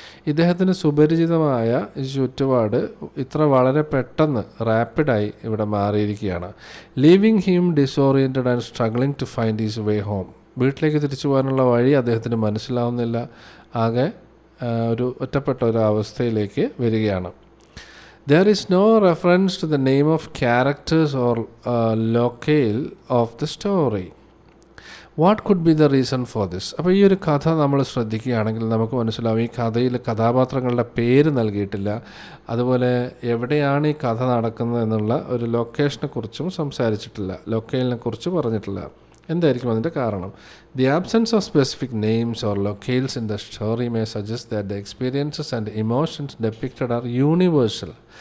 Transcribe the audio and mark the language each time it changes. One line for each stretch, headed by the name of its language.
Malayalam: ഇദ്ദേഹത്തിന് സുപരിചിതമായ ഈ ചുറ്റുപാട് ഇത്ര വളരെ പെട്ടെന്ന് റാപ്പിഡായി ഇവിടെ മാറിയിരിക്കുകയാണ്.
English: Leaving him disoriented and struggling to find his way home.
Malayalam: വീട്ടിലേക്ക് തിരിച്ചു പോകാനുള്ള വഴി അദ്ദേഹത്തിന് മനസ്സിലാവുന്നില്ല, ആകെ ഒരു ഒറ്റപ്പെട്ട ഒരു അവസ്ഥയിലേക്ക് വരികയാണ്.
English: There is no reference to the name of characters or locale of the story. What could be the reason for this?
Malayalam: അപ്പോൾ ഈ ഒരു കഥ നമ്മൾ ശ്രദ്ധിക്കുകയാണെങ്കിൽ നമുക്ക് മനസ്സിലാവും, ഈ കഥയിൽ കഥാപാത്രങ്ങളുടെ പേര് നൽകിയിട്ടില്ല, അതുപോലെ എവിടെയാണ് ഈ കഥ നടക്കുന്നത് എന്നുള്ള ഒരു ലൊക്കേഷനെക്കുറിച്ചും സംസാരിച്ചിട്ടില്ല, ലൊക്കേലിനെ കുറിച്ച് പറഞ്ഞിട്ടില്ല. എന്തായിരിക്കും അതിൻ്റെ കാരണം?
English: The absence of specific names or locales in the story may suggest that the experiences and emotions depicted are universal.